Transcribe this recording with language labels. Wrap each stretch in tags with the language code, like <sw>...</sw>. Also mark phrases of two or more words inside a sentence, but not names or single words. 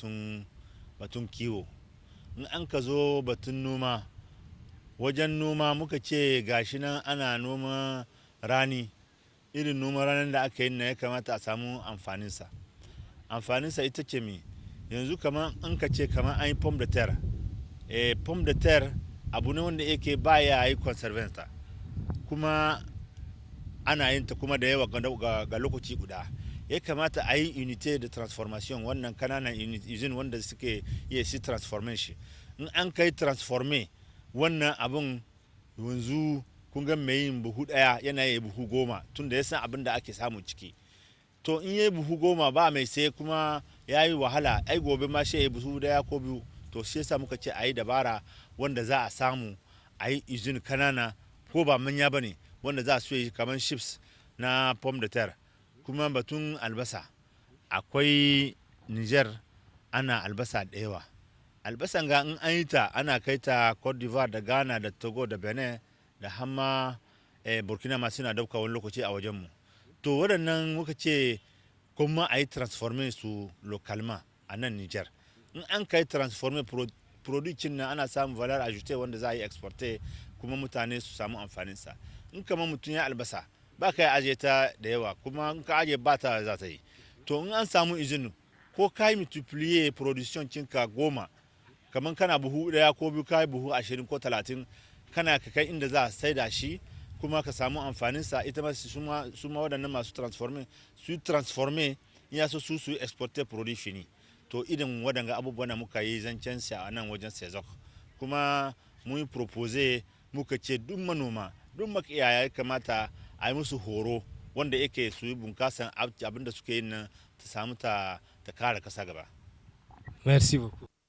<ha>batun kiwo in an ka zo batun noma wajen noma muka ce gashi nan ana noma rani irin noma ranar da aka yi na ya kamata a samu amfaninsa ita ce mi yanzu kamar an ka ce kamar an yi</ha> <fr>pomme de terre pomme de terre</fr> <ha>abu ne wanda yake baya yi conservanta kuma ana yin ta kuma da yawa ga lokaci guda ya kamata a yi</ha> <fr>unité de transformation</fr> <ha>wannan kananan usine wanda suke iya si transformation shi in an kai transforme wannan abun yanzu kun ga mai yin buhu daya yana yi buhu 10 tunda ya san abin da ake samu ciki to in yi buhu 10 ba mai sai kuma ya yi wahala ai gobe ma shi ya yi buhu daya ko biyu to shi yasa muka ce a yi dabara wanda za a samu a yi izin kanana ko ba manya ba ne wanda za su yi kamar chips na</ha> <fr>pomme de terre</fr> <ha>kuma batun albasa akwai Niger ana albasa da yawa albasan ga in an yi ta ana kai ta Cote d'Ivoire da Ghana da Togo da Benin da hamma Burkina ma suna dauka wani lokaci a wajenmu to waɗannan muka ce kuma a yi transforme su localement a nan Niger in an kai transforme production na ana samun</ha> <fr>valeur ajoute</fr> <ha>wanda za a yi exporte kuma mutane su samu amfaninsa in kama mutum ya albasa ba ka yi ajiye ta da yawa kuma in ka ajiye ba ta za ta yi to in an samu izini ko ka yi</ha> <fr>multiplier production</fr> <ha>cinka 10 kamar kana buhu daya ko biyu ka yi buhu 20 ko 30 kana ka kai inda za a saida shi kuma ka samu amfaninsa ita ma su ma waɗannan masu transforme in ya so su</ha> <fr>exporter produit fini</fr> <ha>to idan waɗanga abubuwan da muka yi zancen sa a nan wajen sezok kuma mun yi propose muka ce duk manoma duk makiyaya ya kamata a yi musu horo wanda yake su yi bunkasan abin da suke yin nan ta samu ta kare kasa gaba.</ha> <fr>Merci beaucoup.</fr>